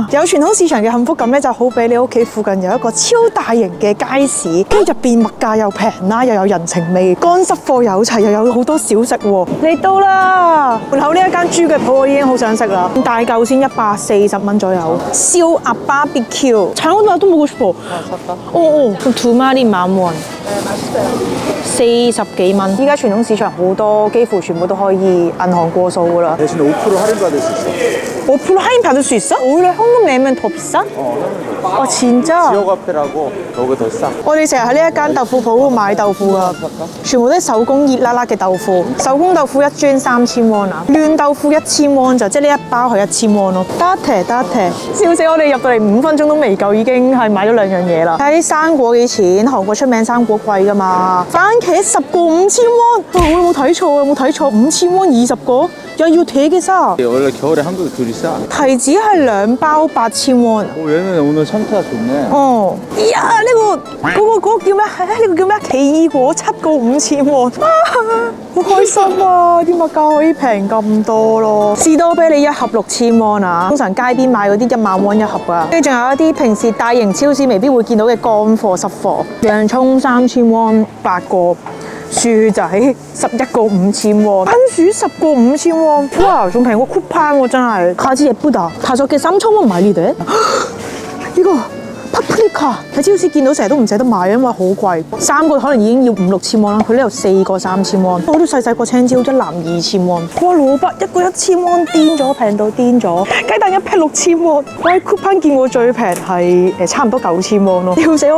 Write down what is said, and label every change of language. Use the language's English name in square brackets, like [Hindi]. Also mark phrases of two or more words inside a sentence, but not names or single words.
[Cantonese] 有傳統市場嘅幸福感咧，就好比你屋企附近有一個超大型嘅街市，跟住入邊物價又平啦，又有人情味，乾濕貨有齊，又有好多小食喎。嚟到啦，門口呢一間豬腳鋪我已經好想食啦，大嚿先140蚊左右，燒鴨 BBQ，長嗰度都冇個 [Korean] 그럼 2마리 10,000원， [Cantonese] 40 幾蚊。依家傳統市場好多，幾乎全部都可以銀行過數噶啦。 [Korean] 대신 5% 할인받을 수 있어. 5% 할인 받을 수 있어? 오히려 현금 내면 더 비싸? 아 진짜? 지역 화폐라고 여기 더 싸. [Cantonese] 我哋成日喺呢一間豆腐鋪買豆腐噶，全部都係手工熱辣辣嘅豆腐。手工豆腐一磚3000蚊啊，嫩豆腐1000蚊就即係呢一包係1000蚊咯。得笑死我哋入到嚟5分鐘都未夠，已經係買咗2樣嘢啦。睇啲生果幾錢？韓國出名生果貴噶嘛，番茄10個5000蚊。我有冇睇錯？有冇睇錯？5000蚊20個？又要 [Korean] 되게 싸。 원래 겨울에 한국이 귤이 싸. [Cantonese] 提子係2包8000蚊。 [Korean] 얘는 오늘 상태가 좋네. [Cantonese] 이야 嗰個叫咩？呢個叫咩？奇異果7個5000蚊。好開心啊！啲物價可以平咁多咯。士多啤梨1盒6000蚊啊，通常街邊買嗰啲10000蚊1盒啊。跟住仲有一啲平時大型超市未必會見到嘅乾貨濕貨，洋葱3000蚊8個。薯仔11個5000喎，番薯10個5000喎，哇，仲平過 쿠팡喎真係。 [Korean] 가지 예쁘다， 5개 3000원 [Cantonese] 買呢啲？呢個paprika喺超市見到成日都唔捨得買，因為好貴，3個可能已經要5、6千蚊啦。佢呢度4個3000蚊，我都細個青椒一籃2000蚊。哇，蘿蔔1個1000蚊，癲咗，平到癲咗。雞蛋1劈6000蚊，我喺 쿠팡 見過最平係差唔多9000蚊咯。笑死我！